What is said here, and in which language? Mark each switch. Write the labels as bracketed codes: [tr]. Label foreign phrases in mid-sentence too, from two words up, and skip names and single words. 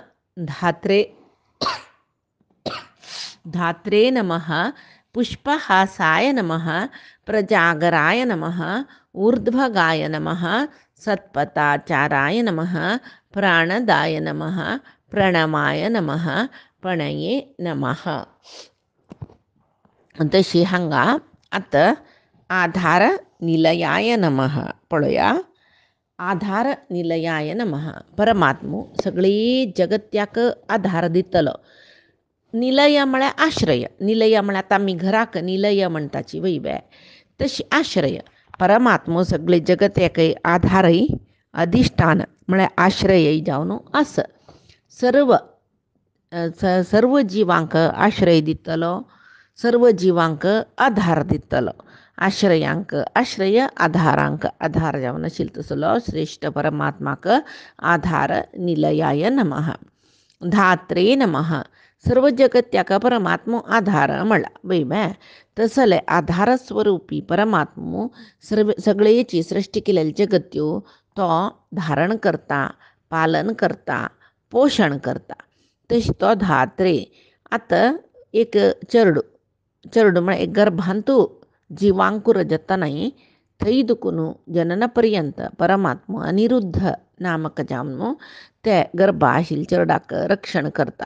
[sa] धात्रे नमः. पुष्पहासाय नमः. प्रजागराय नमः. ऊर्ध्वगाय नमः. सत्पथाचाराय नमः. प्राणदाय नमः. प्रणमाय नमः. पणये नमः. [kok] तशी हांगा आता [sa] आधार निलयाय नमः [kok] पळूया. [sa] आधार निलयाय नमः. [kok] परमात्मू सगळे जगत्याक आधार दितलो. निलय म्हळ्या आश्रय. निलय म्हळ्या आता आमी घराक निलय म्हणटाची वैबे तशी आश्रय. परमात्मो सगळे जगत्याकय आधारय अधिष्ठान म्हळ्या आश्रय जावन आस. सर्व सर्व जिवांक आश्रय दितलो. सर्व जिवांक आधार दितलो. आश्रयांक आश्रय आधारांक आधार जावन आशिल तसलो श्रेष्ठ परमात्माक [sa] आधार निलयाय नमः. धात्रे नमः. [kok] सर्व जगत्याका परमात्मो आधार म्हणला वैबे तसले आधार स्वरूपी परमात्मो सगळेची सृष्टी केलेली जगत्यो तो धारण करता, पालन करता, पोषण करता. तशी तो धात्रे. आता एक चरडू म्हळ्यार एक गर्भांतू जिवांकुर जतनाई थंय दुखून जननपर्यंत परमात्मो अनिरुद्ध नामक जावन ते गर्भ आशिल्ल्या चरडाक रक्षण करता.